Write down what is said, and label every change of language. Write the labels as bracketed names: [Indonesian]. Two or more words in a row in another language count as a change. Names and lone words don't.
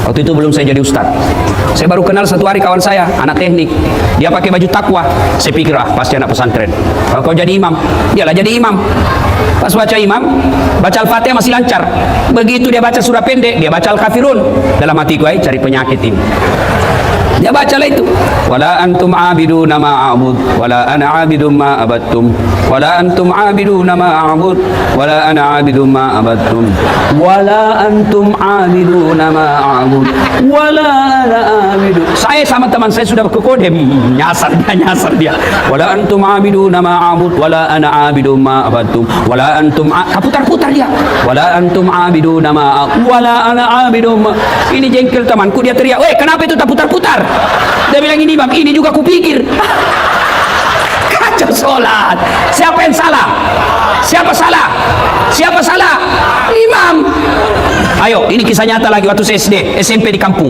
[Indonesian] Waktu itu belum saya jadi ustadz. Saya baru kenal satu hari kawan saya, anak teknik. Dia pakai baju takwa. Saya pikir, pasti anak pesantren. Kalau kau jadi imam, dialah jadi imam. Pas baca imam, baca Al-Fatihah masih lancar. Begitu dia baca surah pendek, dia baca Al-Kafirun. Dalam hati gue, cari penyakit ini. Dia bacalah itu. [Arabic] ولا أنتم عابدون ما أعبد ولا أنا عابد ما عبدتم ولا أنتم عابدون ما أعبد ولا أنا عابد ما عبدتم ولا أنتم عابدون ما أعبد ولا أنا عابد. [Indonesian] Saya sama teman saya sudah ke kode, nyasar dia. [Arabic] ولا أنتم عابدون ما أعبد ولا أنا عابد ما عبدتم ولا أنتم [Indonesian] putar dia. [Arabic] ولا أنتم عابدون ما ولا أنا عابد. [Indonesian] Ini jengkel temanku, dia teriak, "Weh, kenapa itu tak putar-putar?" Dia bilang, "Ini imam, ini juga kupikir." Kacau sholat. Siapa yang salah? Siapa salah? Siapa salah? Imam. Ayo, ini kisah nyata lagi waktu saya SD, SMP di kampung.